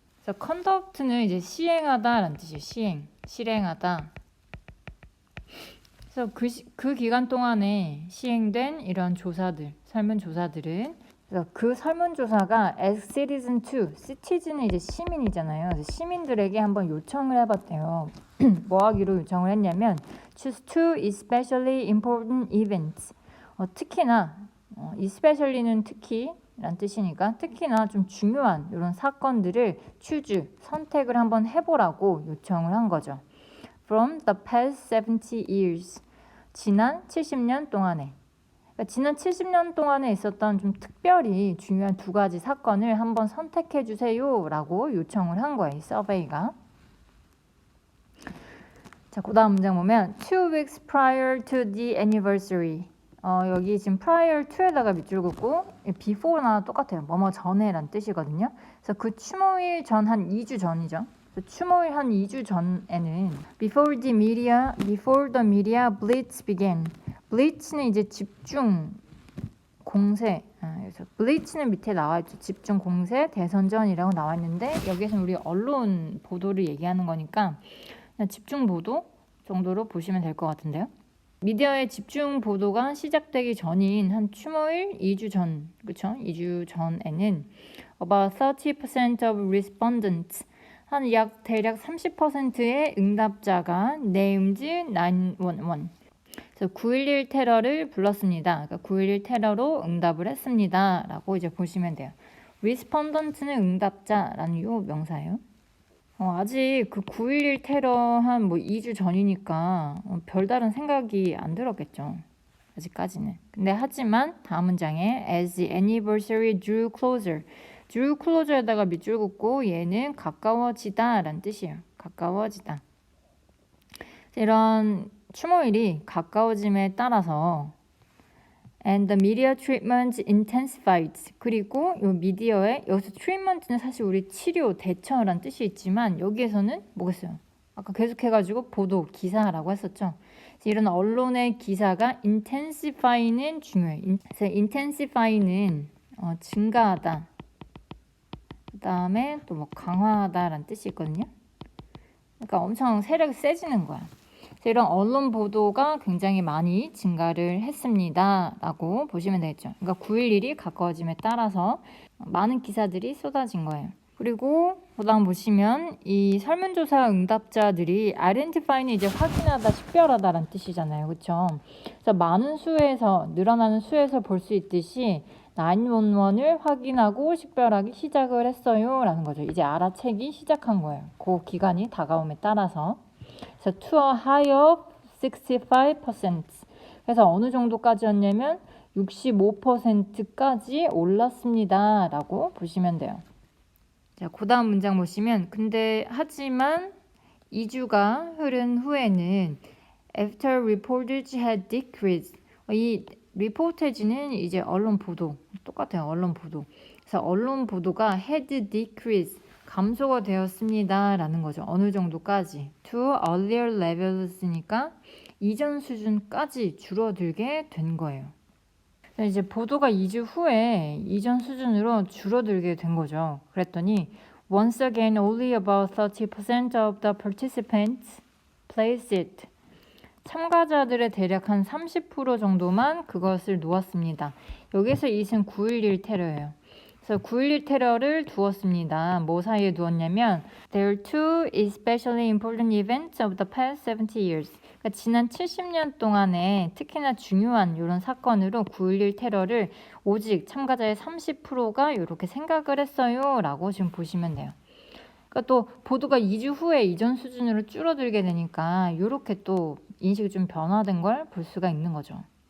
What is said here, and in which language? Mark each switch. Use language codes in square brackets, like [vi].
[ko] 그래서 conduct는 이제 시행하다라는 뜻이에요. 실행하다. 그래서 그 기간 동안에 시행된 이런 조사들, 설문조사들은 그래서 그 설문조사가 [en] as citizen to, [ko] citizen은 이제 시민이잖아요. 그래서 시민들에게 한번 요청을 해봤대요. 뭐 하기로 요청을 했냐면 [en] choose two especially important events. [ko] 특히나 especially는 특히 란 뜻이니까 특히나 좀 중요한 이런 사건들을 선택을 한번 해보라고 요청을 한 거죠. [en] From the past 70 years. [ko] 지난 70년 동안에. 그러니까 지난 70년 동안에 있었던 좀 특별히 중요한 두 가지 사건을 한번 선택해 주세요 라고 요청을 한 거예요. 이 서베이가. 자, 그 다음 문장 보면 [en] 2 weeks prior to the anniversary. [ko] 여기 지금 prior to에다가 밑줄 긋고 before나 똑같아요. 뭐뭐 전에 란 뜻이거든요. 그래서 그 추모일 전 한 2주 전이죠. 추모일 한 2주 전에는 [en] before the media blitz began. [ko] blitz는 이제 집중 공세. 그래서 blitz는 밑에 나와 있죠. 집중 공세 대선전이라고 나와 있는데 여기서는 우리 언론 보도를 얘기하는 거니까 그냥 집중 보도 정도로 보시면 될 것 같은데요. 미디어의 집중 보도가 시작되기 전인 한 추모일 2주 전, 그렇죠? 2주 전에는 [en] about 30% of respondents [ko] 한 약 대략 30%의 응답자가 [en] named 911. [ko] 그래서 9.11 테러를 불렀습니다. 그러니까 9.11 테러로 응답을 했습니다. 라고 이제 보시면 돼요. respondent는 응답자라는 요 명사예요. 아직 그 9.11 테러 한 뭐 2주 전이니까 별다른 생각이 안 들었겠죠. 아직까지는. 근데 하지만 다음 문장에 [en] as the anniversary drew closer [ko] 에다가 밑줄 긋고 얘는 가까워지다 라는 뜻이에요. 가까워지다. 이런 추모일이 가까워짐에 따라서 [en] and the media treatment intensified. [ko] 그리고 이 미디어의 여기서 treatment는 사실 우리 치료, 대처란 뜻이 있지만 여기에서는 뭐겠어요? 아까 계속해가지고 보도, 기사라고 했었죠. 이런 언론의 기사가 intensify는 중요해요. 그래서 intensify는 증가하다. 그 다음에 또 뭐 강화하다라는 뜻이 있거든요. 그러니까 엄청 세력이 세지는 거야. 이런 언론 보도가 굉장히 많이 증가를 했습니다. 라고 보시면 되겠죠. 그러니까 9.11이 가까워짐에 따라서 많은 기사들이 쏟아진 거예요. 그리고 그다음 보시면 이 설문조사 응답자들이 identify는 이제 확인하다, 식별하다라는 뜻이잖아요. 그렇죠? 그래서 많은 수에서, 늘어나는 수에서 볼 수 있듯이 911을 확인하고 식별하기 시작을 했어요. 라는 거죠. 이제 알아채기 시작한 거예요. 그 기간이 다가옴에 따라서. 그래서 [en] to a high of 65%. [ko] 그래서 어느 정도까지였냐면 65%까지 올랐습니다. 라고 보시면 돼요. 자, 그 다음 문장 보시면 하지만 2주가 흐른 후에는 [en] after reportage had decreased. [ko] 이 reportage는 이제 언론 보도. 똑같아요. 언론 보도. 그래서 언론 보도가 [en] had decreased. [ko] 감소가 되었습니다. 라는 거죠. 어느 정도까지. [en] to earlier levels [ko] 니까 이전 수준까지 줄어들게 된 거예요. 이제 보도가 2주 후에 이전 수준으로 줄어들게 된 거죠. 그랬더니 [en] once again only about 30% of the participants placed it. [ko] 참가자들의 대략 한 30% 정도만 그것을 놓았습니다. 여기서 이것은 9.11 테러예요. 그래서 9.11 테러를 두었습니다. 뭐 사이에 두었냐면 [en] There are two especially important events of the past 70 years. [ko] 그러니까 지난 70년 동안에 특히나 중요한 이런 사건으로 9.11 테러를 오직 참가자의 30%가 이렇게 생각을 했어요. 라고 지금 보시면 돼요. 그러니까 또 보도가 2주 후에 이전 수준으로 줄어들게 되니까 이렇게 또 인식이 좀 변화된 걸 볼 수가 있는 거죠.